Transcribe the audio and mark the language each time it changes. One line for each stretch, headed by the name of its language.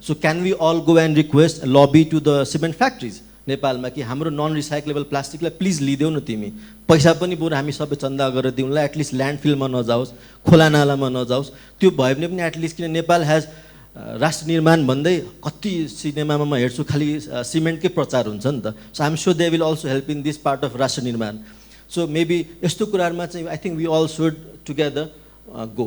English: so can we all go and request lobby to the cement factories
Nepali: नेपालमा कि हाम्रो non recyclable प्लास्टिकलाई please लिदेऊ न तिमी, पैसा पनि बरु हामी सबै चन्दा गरेर दिउँला, एटलिस्ट ल्यान्डफिलमा नजाओस्, खोला नालामा नजाओस्। त्यो भयो भने पनि एटलिस्ट, किन नेपाल हेज राष्ट्र निर्माण भन्दै कति सिनेमामा म हेर्छु खालि सिमेन्टकै प्रचार हुन्छ नि त।
English: So I'm sure they will also help in this part of राष्ट्र निर्माण। So maybe
Nepali: यस्तो कुराहरूमा चाहिँ
English: I think we all should together go.